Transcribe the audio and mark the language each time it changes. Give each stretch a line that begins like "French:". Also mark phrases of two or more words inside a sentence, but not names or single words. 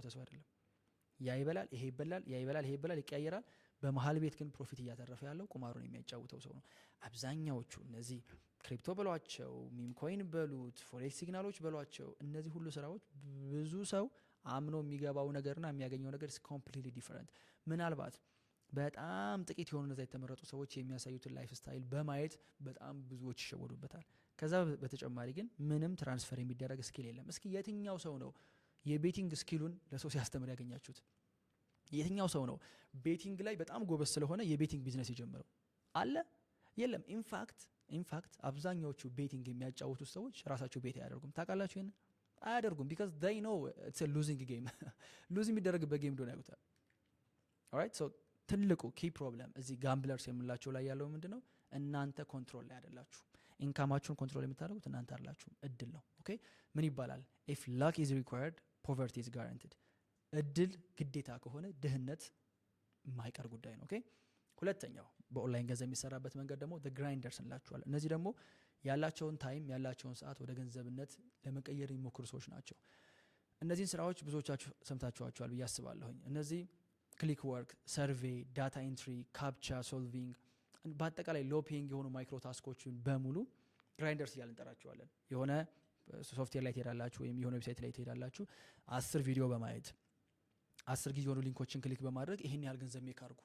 Amharic: ሰው አይደለም። ያ ይበላል፣ ይሄ ይበላል፣ ያ ይበላል፣ ይሄ ይበላል፣ ይቀያየራል። በመሀል ቤት ግን ፕሮፊት እያተረፈ ያለው ቁማሩን የሚያጫውተው ሰው ነው። አብዛኛዎቹ እነዚህ ክሪፕቶ በሏቸው፣
English: meme coin
Amharic: በሉት፣ ፎሬክስ ሲግናሎች በሏቸው፣ እነዚህ ሁሉ ስራዎች ብዙ ሰው አምኖ የሚገባው ነገርና የሚያገኘው ነገር
English: is completely different።
Amharic: ምናልባት በጣም ጥቂት የሆኑ እነዛ የተመረጡ ሰዎች የሚያሳዩትን
English: life style
Amharic: በማየት በጣም ብዙዎች ይሸወዱበታል። ከዛ በተጨማሪ ግን ምንም ትራንስፈር የሚደረግ ስኪል የለም። እስኪ የትኛው ሰው ነው የቤቲንግ ስኪሉን ለሰው ሲያስተምር ያገኛችሁት? የትኛው ሰው ነው ቤቲንግ ላይ በጣም ጎበዝ ስለሆነ የቤቲንግ ቢዝነስ የጀመረው? አለ? የለም።
English: in fact
Amharic: አብዛኛዎቹ ቤቲንግ የሚያጫውቱት ሰዎች ራሳቸው ቤት አያደርጉም። ታውቃላችሁ? ይሄን አያደርጉም።
English: because they know it's a losing game
Amharic: ሉዝ የሚደረግበት ጌም እንደሆነ ያውቁታል።
English: alright so
Amharic: ትልቁ
English: key problem
Amharic: እዚህ ጋምብለርስ የምንላቸው ላይ ያለው ምንድነው? እናንተ ኮንትሮል ላይ አይደላችሁ። ኢንካማችሁን ኮንትሮል የምታደርጉት እናንተ አይደላችሁም፣ እድል ነው። ኦኬ ምን ይባላል?
English: if luck is required poverty is guaranteed።
Amharic: እድል ግዴታ ከሆነ ድህነት የማይቀር ጉዳይ ነው። ኦኬ ሁለተኛው በኦንላይን ገንዘብ የሚሰራበት መንገድ ደግሞ
English: the grinders
Amharic: እንላቸዋለን። እነዚህ ደግሞ ያላቸውን ታይም ያላቸውን ሰዓት ወደ ገንዘብነት ለመቀየር የሚሞክሩ ሰዎች ናቸው። እነዚህን ስራዎች ብዙዎቻችሁ ሰምታችኋቸዋል ብዬ አስባለሁኝ። እነዚህ
English: click work፣
Amharic: ሰርቬይ፣ ዳታ ኢንትሪ፣
English: captcha solving፣
Amharic: በአጠቃላይ
English: low paying
Amharic: የሆኑ ማይክሮ ታስኮችን በሙሉ ግራይንደርስ እያልን እንጠራቸዋለን። የሆነ ሶፍትዌር ላይ ትሄዳላችሁ ወይም የሆነ ዌብሳይት ላይ ትሄዳላችሁ 10 ቪዲዮ በማየት 10 ጊዜ የሆኑ ሊንኮችን ክሊክ በማድረግ ይሄን ያህል ገንዘብ ሜክ አድርጉ